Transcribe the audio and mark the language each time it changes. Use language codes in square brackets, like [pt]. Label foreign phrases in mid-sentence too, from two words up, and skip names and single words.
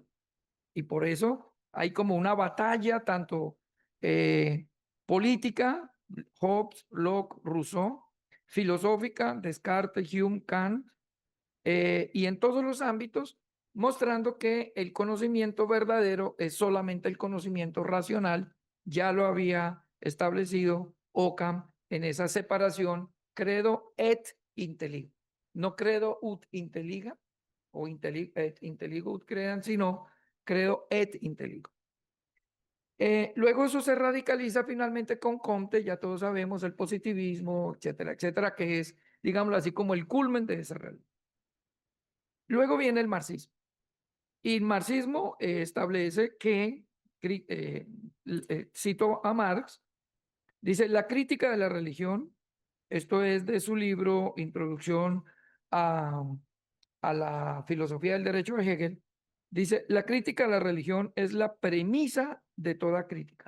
[es] Y por eso hay como una batalla tanto política, Hobbes, Locke, Rousseau, filosófica, Descartes, Hume, Kant, y en todos los ámbitos, mostrando que el conocimiento verdadero es solamente el conocimiento racional. Ya lo había establecido Occam en esa separación [la] credo et intelligo. No credo ut intelliga o et intelligo ut credan, sino credo et intelligo. [es] Luego eso se radicaliza finalmente con Comte, ya todos sabemos, el positivismo, etcétera, etcétera, que es, digámoslo así, como el culmen de esa realidad. Luego viene el marxismo. Y el marxismo establece que, cito a Marx, Dice, la crítica de la religión, esto es de su libro Introducción a, a la filosofía del derecho de Hegel, dice, la crítica de la religión es la premisa de toda crítica.